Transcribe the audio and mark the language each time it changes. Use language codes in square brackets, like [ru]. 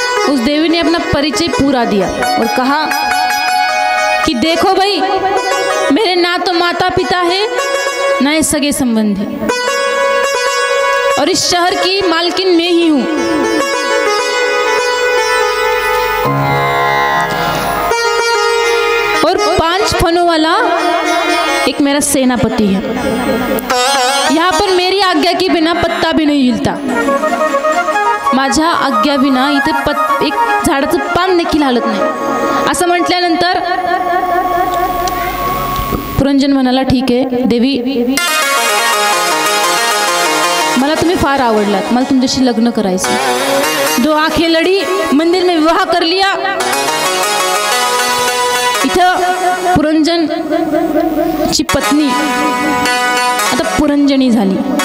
[hi] उस देवी ने अपना परिचय पूरा दिया और कहा कि देखो भाई मेरे ना तो माता पिता है ना ही सगे संबंधी, और इस शहर की मालकिन मैं ही हूँ. और 5 फनों वाला एक मेरा सेनापति है. यहाँ पर मेरी आज्ञा के बिना पत्ता भी नहीं हिलता. [mr] माझ्या आज्ञा बिना इथे एक झाडाचं पान देखील हलत नाही. असं म्हटल्यानंतर पुरंजन म्हणाला ठीक आहे देवी, मला तुम्ही फार आवडलात, मला तुमच्याशी लग्न करायचं. [hi] 2 आंखें लड़ी, मंदिर में विवाह कर लिया. [mr] इथं पुरंजन ची पत्नी आता पुरंजनी झाली.